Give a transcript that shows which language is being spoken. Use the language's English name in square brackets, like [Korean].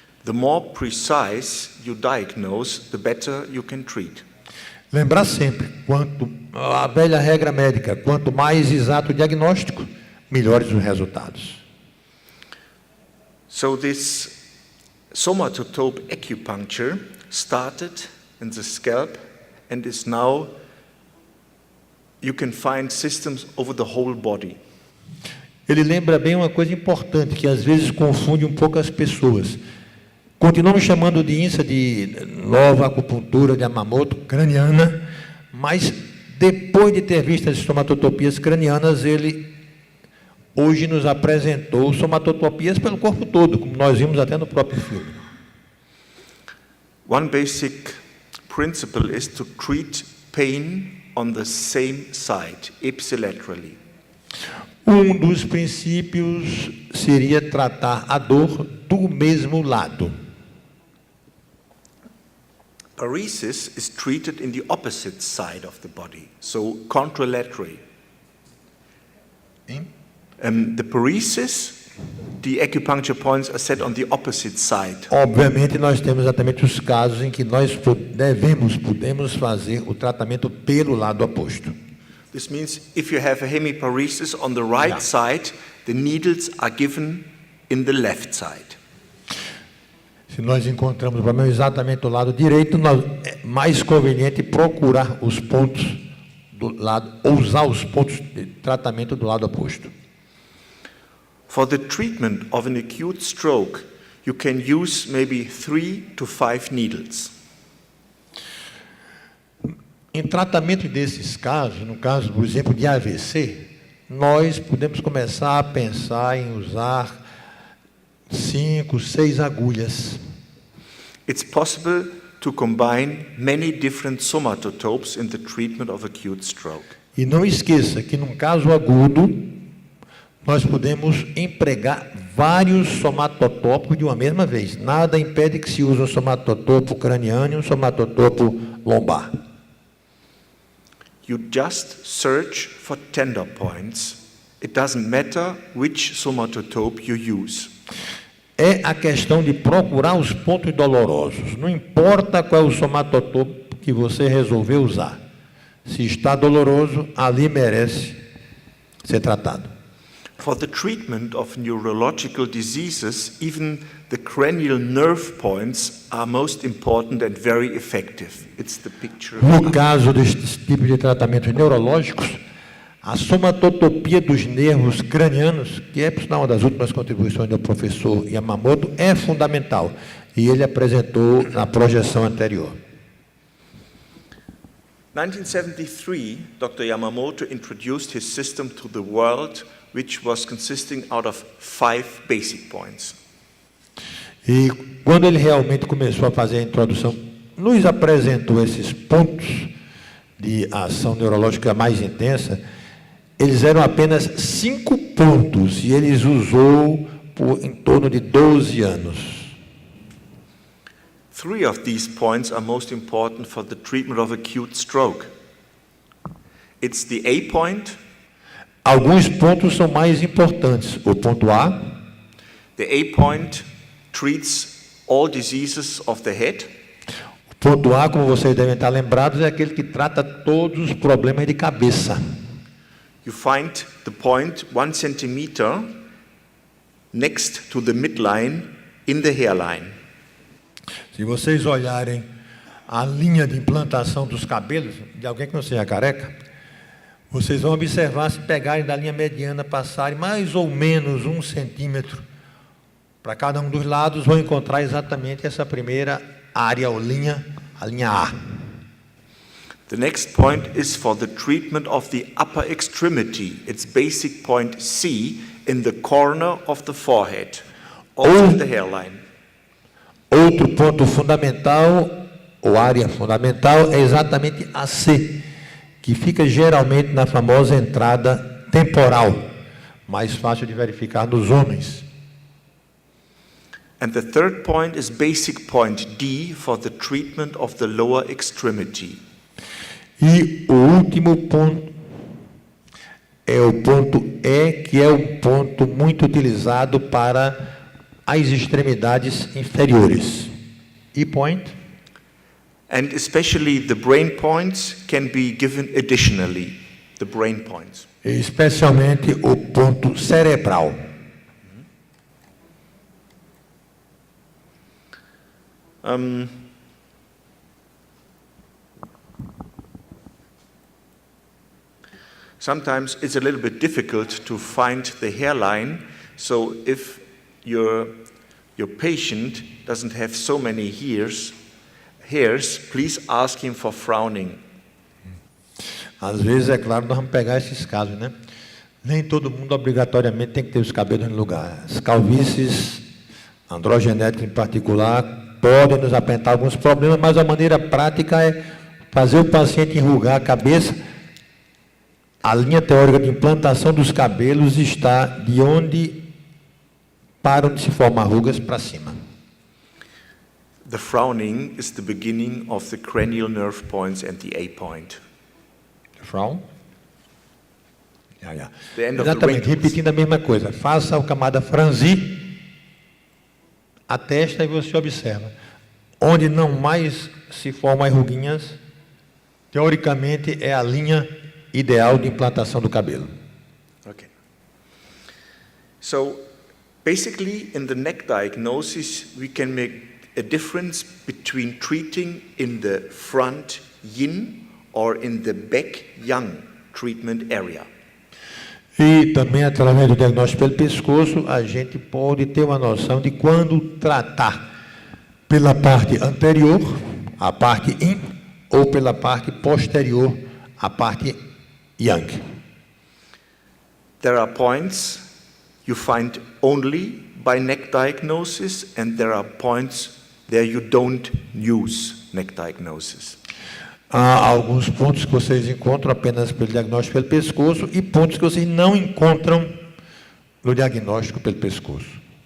[English] The more precise you diagnose, the better you can treat. [Portuguese] Lembrar sempre, a velha regra médica, quanto mais exato o diagnóstico, melhores os resultados. [English] So this somatotope acupuncture started in the scalp and is now, you can find systems over the whole body. [Portuguese] Ele lembra bem uma coisa importante, que às vezes confunde um pouco as pessoas. Continuamos chamando de INSA de nova acupuntura de Yamamoto craniana, mas depois de ter visto as somatotopias cranianas, ele hoje nos apresentou somatotopias pelo corpo todo, como nós vimos até no próprio filme. [English] One basic principle is to treat pain on the same side, ipsilaterally. [Portuguese] Um dos princípios seria tratar a dor do mesmo lado. [English] Paresis is treated in the opposite side of the body, so contralaterally. The paresis, the acupuncture points are set on the opposite side. [Portuguese] Obviamente, nós temos exatamente os casos em que nós podemos fazer o tratamento pelo lado oposto. [English] This means if you have a hemiparesis on the right side, the needles are given in the left side. [Portuguese] Se nós encontramos o problema exatamente do lado direito, é mais conveniente procurar os pontos do lado, ou usar os pontos de tratamento do lado oposto. [English] For the treatment of an acute stroke, you can use maybe 3 to 5 needles. [Portuguese] Em tratamento desses casos, no caso, por exemplo, de AVC, nós podemos começar a pensar em usar 5, 6 agulhas. [English] It's possible to combine many different somatotopes in the treatment of acute stroke. [Portuguese] E não esqueça que, num caso agudo, nós podemos empregar vários somatotópicos de uma mesma vez. Nada impede que se use um somatotopo craniano e um somatotopo lombar. [English] You just search for tender points. It doesn't matter which somatotope you use. [Portuguese] É a questão de procurar os pontos dolorosos. Não importa qual é o somatotopo que você resolveu usar. Se está doloroso, ali merece ser tratado. [English] For the treatment of neurological diseases, even the cranial nerve points are most important and very effective. It's the picture. [Portuguese] No caso deste tipo de tratamentos neurológicos, a somatotopia dos nervos cranianos, que é, por sinal, uma das últimas contribuições do professor Yamamoto, é fundamental. E ele apresentou na projeção anterior. [English] In 1973, Dr. Yamamoto introduced his system to the world, which was consisting out of 5 basic points. [Portuguese] E quando ele realmente começou a fazer a introdução, nos apresentou esses pontos de ação neurológica mais intensa. Eles eram apenas 5 pontos e eles usou por em torno de 12 anos. [English] 3 of these points are most important for the treatment of acute stroke. It's the A point. [Portuguese] Alguns pontos são mais importantes. O ponto A. [English] The A point treats all diseases of the head. [Portuguese] O ponto A, como vocês devem estar lembrados, é aquele que trata todos os problemas de cabeça. [English] You find the point 1 centimeter next to the midline in the hairline. [Portuguese] Se vocês olharem a linha de implantação dos cabelos de alguém que não seja careca, vocês vão observar, se pegarem da linha mediana, passarem mais ou menos 1 centímetro para cada um dos lados, vão encontrar exatamente essa primeira área ou linha, a linha A. [English] The next point is for the treatment of the upper extremity. It's basic point C in the corner of the forehead, also in the hairline. [Portuguese] Outro ponto fundamental, ou área fundamental, é exatamente a C, que fica geralmente na famosa entrada temporal, mais fácil de verificar nos homens. [English] And the third point is basic point D for the treatment of the lower extremity. [Portuguese] E o último ponto é o ponto E, que é um ponto muito utilizado para as extremidades inferiores. [English] E point? And especially the brain points can be given additionally, the brain points. [Portuguese] Especialmente o ponto cerebral. [English] Sometimes it's a little bit difficult to find the hairline, so if your patient doesn't have so many hairs, please ask him for frowning. [Portuguese] Às vezes, é claro, nós vamos pegar esses casos, né? Nem todo mundo obrigatoriamente tem que ter os cabelos no lugar. As calvícies, androgenéticas em particular, podem nos apresentar alguns problemas, mas a maneira prática é fazer o paciente enrugar a cabeça. A linha teórica de implantação dos cabelos está de onde param de se formar rugas para cima. [English] The frowning is the beginning of the cranial nerve points and the A point. Frown. Yeah. The end of the [Portuguese] Exatamente, [English] wrinkles. [Portuguese] repetindo a mesma coisa. Faça a camada franzir a testa e você observa. Onde não mais se formam as ruguinhas, teoricamente é a linha ideal de implantação do cabelo. [English] Okay. So, basically, in the neck diagnosis, we can make a difference between treating in the front yin or in the back yang treatment area. [Portuguese] E também, através do diagnóstico pelo pescoço, a gente pode ter uma noção de quando tratar pela parte anterior, a parte yin, ou pela parte posterior, a parte yang. [English] There are points you find only by neck diagnosis, and there are points there you don't use neck diagnosis. [Portuguese] Há alguns pontos que vocês encontram apenas pelo diagnóstico pelo pescoço e pontos que vocês não encontram no diagnóstico pelo pescoço.